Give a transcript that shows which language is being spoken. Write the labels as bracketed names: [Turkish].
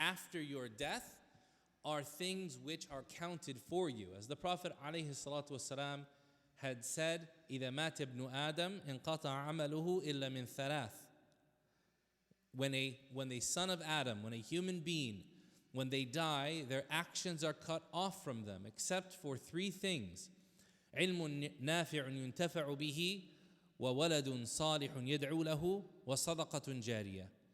[English] after your death are things which are counted for you. As the Prophet ﷺ had said, [Arabic] إِذَا مَاتَ ابْنُ آدَمْ انْقَطَعَ عَمَلُهُ إِلَّا مِنْ ثَلَاثٍ. [English] When a son of Adam, when a human being, when they die, their actions are cut off from them, except for three things. [Arabic] عِلْمٌ نَافِعٌ يُنْتَفَعُ بِهِ وَوَلَدٌ صَالِحٌ يَدْعُو لَهُ وَصَدَقَةٌ جَارِيَةٌ.